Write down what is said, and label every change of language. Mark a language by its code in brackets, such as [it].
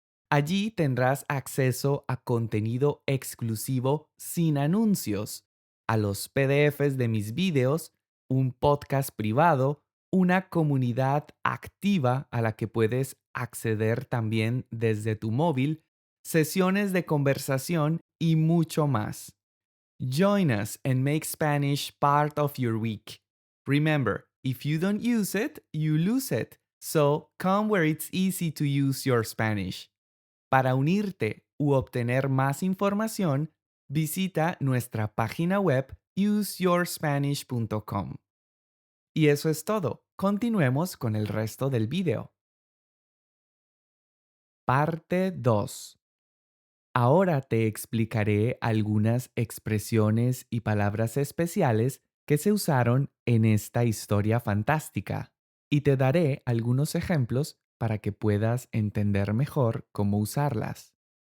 [es] Allí tendrás acceso a contenido exclusivo sin anuncios, a los PDFs de mis videos, un podcast privado, una comunidad activa a la que puedes acceder también desde tu móvil, sesiones de conversación y mucho más. [en] Join us and make Spanish part of your week. Remember, if you don't use it, you lose it. So come where it's easy to use your Spanish. [es] Para unirte u obtener más información, visita nuestra página web useyourspanish.com. Y eso es todo. Continuemos con el resto del video. Parte 2. Ahora te explicaré algunas expresiones y palabras especiales que se usaron en esta historia fantástica y te daré algunos ejemplos para que puedas entender mejor cómo usarlas.